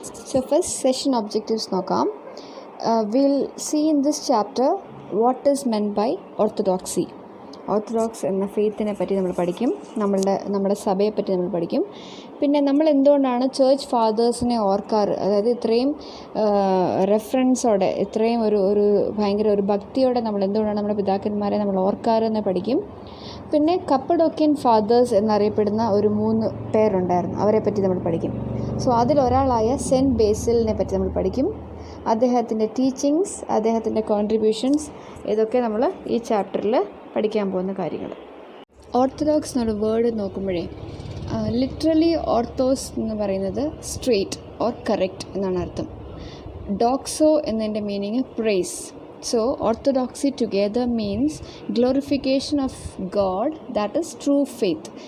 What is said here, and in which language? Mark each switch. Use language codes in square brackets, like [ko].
[en] So first session objectives നോക്കാം. We'll see in this chapter what is meant by orthodoxy. [ml] Orthodox എന്ന ഫെയ്ത്തിനെ പറ്റി നമ്മൾ പഠിക്കും, നമ്മുടെ സഭയെ പറ്റി നമ്മൾ പഠിക്കും. പിന്നെ നമ്മൾ എന്തുകൊണ്ടാണ് ചേർച്ച് ഫാദേഴ്സിനെ ഓർക്കാറ്, അതായത് ഇത്രയും റെഫറൻസോടെ, ഇത്രയും ഒരു ഭയങ്കര ഒരു ഭക്തിയോടെ നമ്മൾ എന്തുകൊണ്ടാണ് നമ്മുടെ പിതാക്കന്മാരെ നമ്മൾ ഓർക്കാറെന്ന് പഠിക്കും. പിന്നെ കപ്പഡോക്യൻ ഫാദേഴ്സ് എന്നറിയപ്പെടുന്ന ഒരു 3 പേരുണ്ടായിരുന്നു, അവരെ പറ്റി നമ്മൾ പഠിക്കും. സോ അതിലൊരാളായ സെൻറ്റ് ബേസിലിനെ പറ്റി നമ്മൾ പഠിക്കും. അദ്ദേഹത്തിൻ്റെ ടീച്ചിങ്സ്, അദ്ദേഹത്തിൻ്റെ കോൺട്രിബ്യൂഷൻസ്, ഇതൊക്കെ നമ്മൾ ഈ ചാപ്റ്ററിൽ പഠിക്കാൻ പോകുന്ന കാര്യങ്ങൾ. ഓർത്തഡോക്സ് എന്നുള്ള വേർഡ് നോക്കുമ്പോഴേ ലിറ്ററലി ഓർത്തോസ് എന്ന് പറയുന്നത് സ്ട്രെയിറ്റ് ഓർ കറക്റ്റ് എന്നാണ് അർത്ഥം. ഡോക്സോ എന്നതിൻ്റെ meaning price. [en] So orthodoxy together means glorification of God, that is true faith.